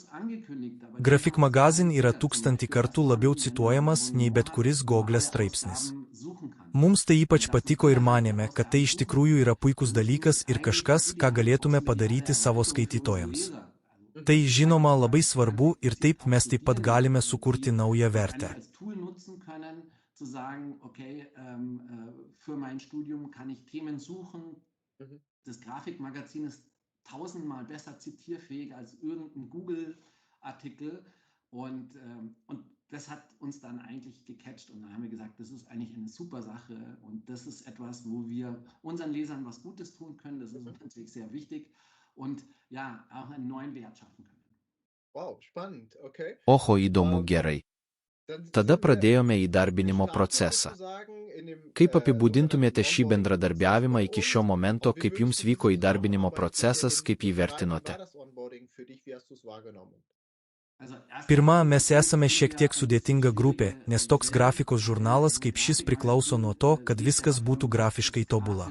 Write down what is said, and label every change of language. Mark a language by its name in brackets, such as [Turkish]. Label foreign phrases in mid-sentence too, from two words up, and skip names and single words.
[Lithuanian] Graphic Magazine yra 1000 kartų labiau cituojamas nei bet kuris Google straipsnis. Mums tai ypač patiko ir manėme, kad tai iš tikrųjų yra puikus dalykas ir kažkas, ką galėtume padaryti savo skaitytojams. Tai žinoma labai svarbu ir taip mes taip pat galime sukurti naują vertę. [German] Zu sagen, okay, für mein Studium kann ich Themen suchen. Das Grafikmagazin ist 1000-mal besser zitierfähig als irgendein Google-Artikel. Und das hat uns dann eigentlich gecatcht. Und dann haben wir gesagt, das ist eigentlich eine super Sache. Und das ist etwas, wo wir unseren Lesern was Gutes tun können. Das ist uns natürlich sehr wichtig. Und ja, auch einen neuen Wert schaffen können. Wow, spannend, okay. [Lithuanian] Oho, įdomu, gerai. Tada pradėjome įdarbinimo procesą. Kaip apibūdintumėte šį bendradarbiavimą iki šio momento, kaip jums vyko įdarbinimo procesas, kaip jį vertinote? Pirma, mes esame šiek tiek sudėtinga grupė, nes toks grafikos žurnalas kaip šis priklauso nuo to, kad viskas būtų grafiškai tobula.